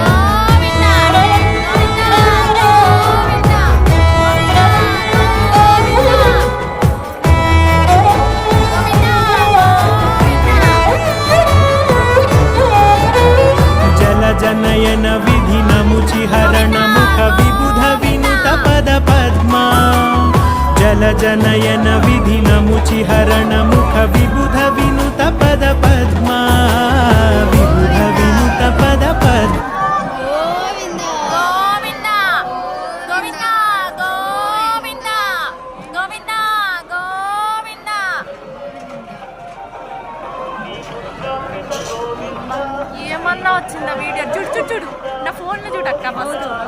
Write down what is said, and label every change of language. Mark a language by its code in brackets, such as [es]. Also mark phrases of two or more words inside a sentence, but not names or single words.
[sa] जनयन विधिनमुचिहरण मुख विबुध विनुत पद पद्मा जल जनयन विधिनमुचिहरण मुख विबुध विनुत पद पद्मा विबुध विनुत पद पद्मा [te] ఏమన్నా వచ్చిందా వీడియో చూడు చూడు చూడు నా ఫోన్లో చూడు అక్క ఫస్ట్